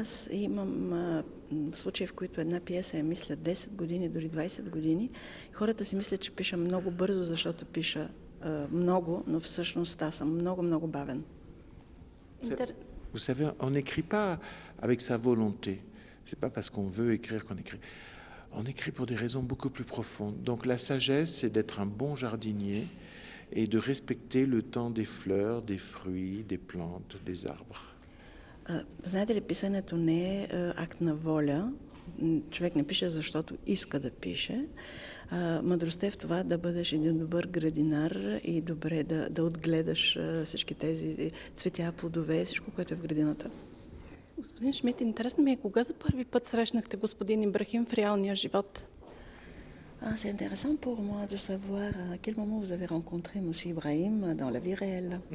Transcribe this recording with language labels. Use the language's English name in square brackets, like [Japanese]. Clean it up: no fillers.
[Bulgarian] Аз имам случаи, в които една пиеса я мисля 10 години, дори 20 години. Хората си мислят, че пиша много бързо, защото пиша много, но всъщност аз съм много бавен. [French] Vous savez, on n'écrit pas avec sa volonté. C'est pas parce qu'on veut écrire qu'on écrit. On écrit pour des raisons beaucoup plus profondes. Donc la sagesse, c'est d'être un bon jardinier et de respecter le temps des fleurs, des fruits, des plantes, des arbres. [Bulgarian] Знаете ли, писането не е акт на воля. Човек не пише, защото иска да пише. Мъдростта е в това да бъдеш един добър градинар и добре да отгледаш всички тези цветя, плодове, всичко, което е в градината. Господин Шмидт, интересно ми е кога за първи път срещнахте господин Ибрахим в реалния живот? [French] C'est intéressant pour moi de savoir à quel moment vous avez rencontré M. Ibrahim dans la vie réelle.